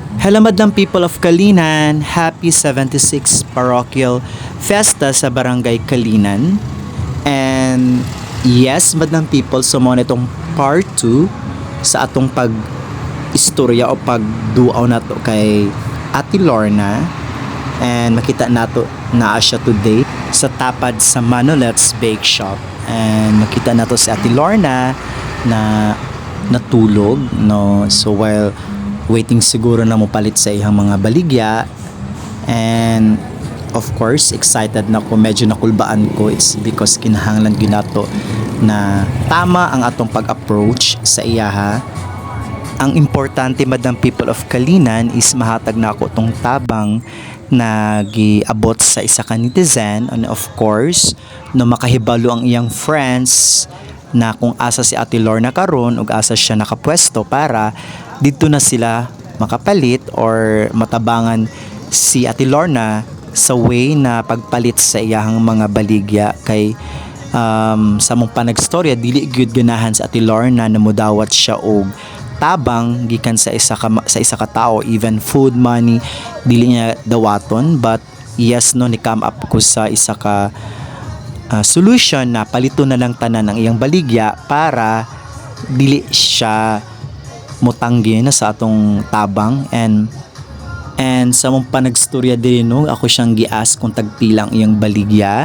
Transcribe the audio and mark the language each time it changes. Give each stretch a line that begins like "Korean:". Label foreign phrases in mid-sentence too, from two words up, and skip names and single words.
English: Hello madlang people of Kalinan, happy 76 Parochial Fiesta sa Barangay Kalinan. And yes,
Cebuano: madlang people, so mo itong part 2 sa atong pag-istorya o pag-duaw nato kay Ate Lorna. And makita nato na siya today sa tapad sa Manolets Bake Shop. And makita nato si Ate Lorna na natulog, no? So
English: while waiting
Cebuano: siguro na mo palit sa iyang mga baligya,
English: and of course
Cebuano: excited na ko, medyo nakulbaan ko.
English: It's because
Cebuano: kinahanglan ginato na tama ang atong pag-approach sa iyaha. Ang importante
English: madam people of Kalinan
Cebuano: is mahatag na ako tong tabang na giabot sa isa ka netizen,
English: and of course
Cebuano: no makahibalo ang iyang friends na kung asa si Ate Lorna karon ug asa siya nakapwesto para dito na sila makapalit or matabangan si Ate Lorna sa way na pagpalit sa iyahang mga baligya. Kay sa mong panagstorya dili gyud ganahan sa Ate Lorna na mudawat siya og tabang gikan sa isa ka tao,
English: even food money
Cebuano: dili niya dawaton.
English: But yes,
Cebuano: no, ni come up ko sa isa ka solution na palito na lang tanan ang iyang baligya para dili siya mutanggi na sa atong tabang. And sa mong panagstorya din, no, ako siyang gias kung tagpilang iyang baligya.